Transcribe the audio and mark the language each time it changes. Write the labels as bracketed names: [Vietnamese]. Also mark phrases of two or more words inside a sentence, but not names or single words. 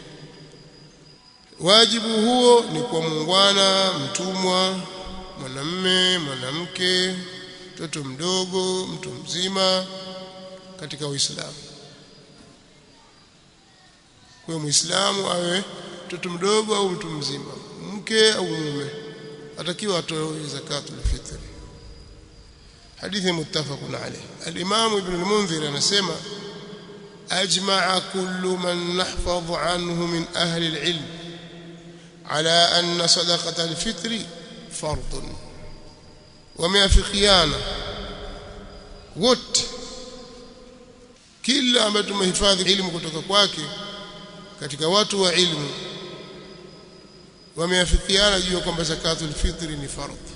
[Swahili] Wajibu huo ni kwa muungwana, mtumwa, mwanamume, mwanamke, mtoto mdogo, mtu mzima katika Uislamu. Kwa Muislamu awe mtoto mdogo au mtu mzima, mke au mume, atakiwa atoe [Arabic] زكاة الفطر. Hadithi متفق عليه. Al-Imam Ibn al-Mundhir anasema أجمع كل من نحفظ عنه من أهل العلم على أن صدقة الفطر فرض. [Swahili] wameafikiana wote, kila ambaye tumehifadhi elimu kutoka kwake katika watu wa ilmu, wameafikiana juu kwamba [Arabic] زكاة الفطر [Swahili] ni fardh.